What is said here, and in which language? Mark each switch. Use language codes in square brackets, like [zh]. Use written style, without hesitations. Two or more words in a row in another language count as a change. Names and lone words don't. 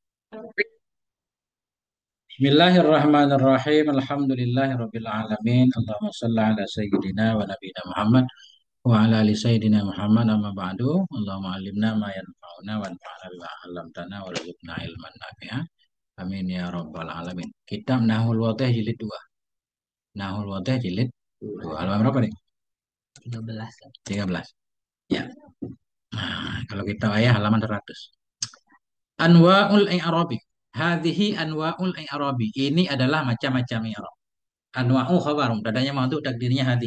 [ar] بسم الله الرحمن الرحيم. الحمد لله رب العالمين. اللهم صل على سيدنا ونبينا محمد وعلى آل سيدنا محمد أما بعد. اللهم علمنا ما ينفعنا وانفعنا بما علمتنا وارزقنا علما نافعا. آمين يا رب العالمين. [id] Kitab Nahwul Wadhih jilid 2. Nahwul Wadhih jilid 2. Halaman berapa nih? 13. 13. Ya. Nah, kalau kita ayah halaman 100. [ar] أنواع الإعراب. هذه أنواع الإعراب. [id] Ini adalah macam-macam i'rab. [ar] أنواع خبر, [id] mubtadanya mahdhu takdirnya hadhi.